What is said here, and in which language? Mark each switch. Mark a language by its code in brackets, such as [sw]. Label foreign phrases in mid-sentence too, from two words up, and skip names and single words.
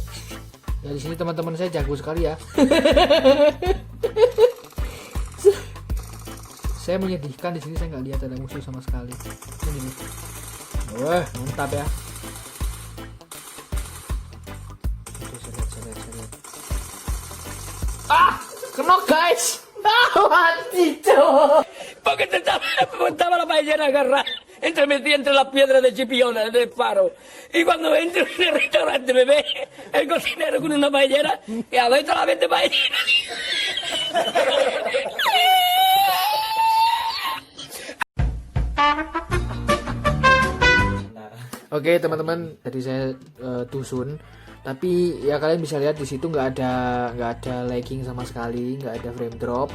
[id] Ya di sini teman-teman saya jago sekali ya. Saya menyedihkan di sini, saya nggak lihat ada musuh sama sekali. Ini nih. Wah, mantap ya. Ah, kena guys. Ah, mati tuh. [es] Porque estaba la paellera agarrada metida entre las piedras de Chipiona del faro. Y cuando entro en el restaurante me ve el cocinero con una paellera y adentro la vende paellera. [id] Oke teman-teman, tadi saya tusun, tapi ya kalian bisa lihat di situ nggak ada lagging sama sekali, nggak ada [en] frame drop.